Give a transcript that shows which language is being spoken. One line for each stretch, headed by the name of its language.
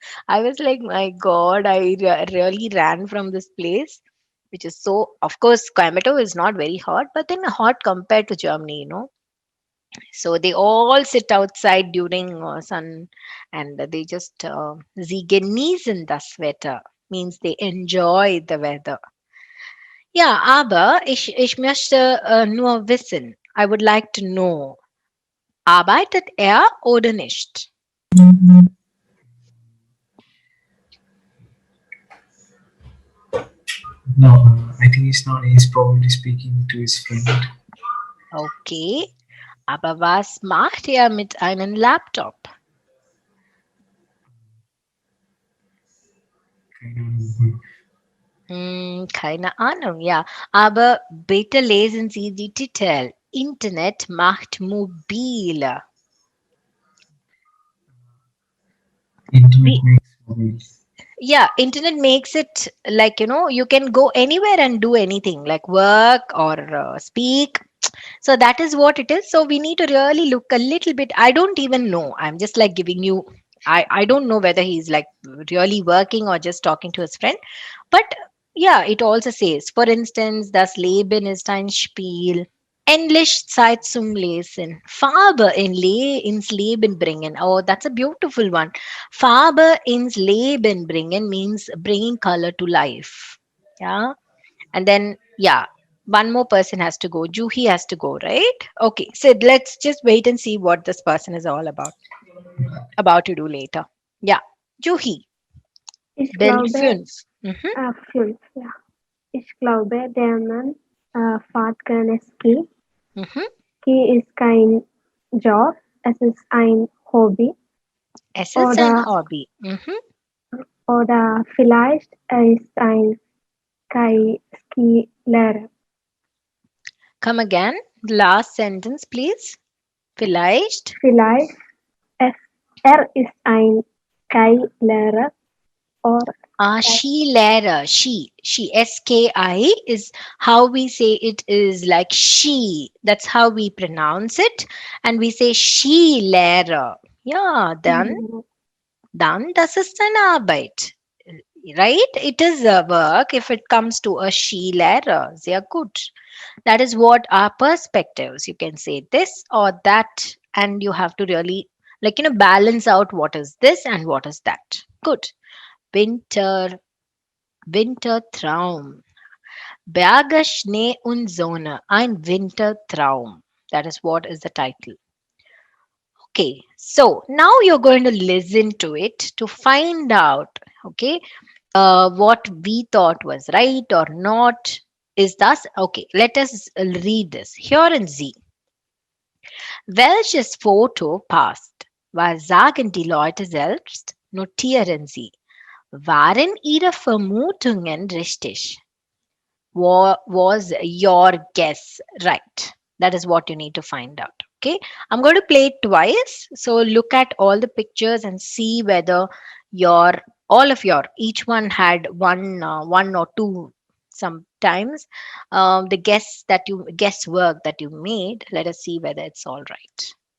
English: I was like, my God, really ran from this place, which is so, of course, Coimbatore is not very hot, but then hot compared to Germany. So they all sit outside during sun and they just,
German: sie genießen das Wetter,
English: means they enjoy the weather.
German: Ja, aber ich möchte nur wissen,
English: I would like to know,
German: arbeitet oder nicht?
English: No, I think he's not. He's probably speaking to his friend.
German: Okay, aber was macht mit einem Laptop? Keine Ahnung, ja. Aber bitte lesen Sie die Titel. Internet macht mobiler. Internet Wie,
English: makes mobile. yeah, internet makes it like, you can go anywhere and do anything like work or speak. So that is what it is. So we need to really look a little bit. I don't even know. I'm just like giving you, I don't know whether he's like really working or just talking to his friend. But yeah, it also says, for instance,
German: das Leben ist ein Spiel. Endlich Zeit zum Lesen. Farbe ins Leben bringen.
English: Oh, that's a beautiful one.
German: Farbe ins Leben bringen
English: means bringing color to life. Yeah. And then, yeah, one more person has to go. Juhi has to go, right? Okay. So let's just wait and see what this person is all about to do later. Yeah. Juhi,
German: Ich Bild glaube, 5. Mhm. 5, ja. Ich glaube, der Mann fährt gerne Ski. Mhm. Ski ist kein Job, es ist ein Hobby. Es ist ein Oder, Hobby. Mhm. oder vielleicht er ist ein Skilehrer.
English: Come again. Last sentence, please. Vielleicht.
German: Vielleicht er ist ein Skilehrer oder Skilehrer. She.
English: SKI is how we say it is like she. That's how we pronounce it. And we say Skilehrer.
German: Ja, dann das ist eine Arbeit.
English: Right? It is a work if it comes to a Skilehrer.
German: Sehr gut.
English: That is what our perspectives. You can say this or that, and you have to really balance out what is this and what is that.
German: Good. Winter, Wintertraum. Berge, Schnee und Sonne. Ein Wintertraum.
English: That is what is the title. Okay, so now you're going to listen to it to find out, okay, what we thought was right or not. Is thus okay? Let us read this.
German: Hören Sie, welches Foto passt? Was sagen die Leute selbst? Notieren Sie. Waren Ihre Vermutungen richtig?
English: Was your guess right? That is what you need to find out. Okay, I'm going to play it twice. So look at all the pictures and see whether each one had one or two sometimes. The guesswork that you made. Let us see whether it's all right.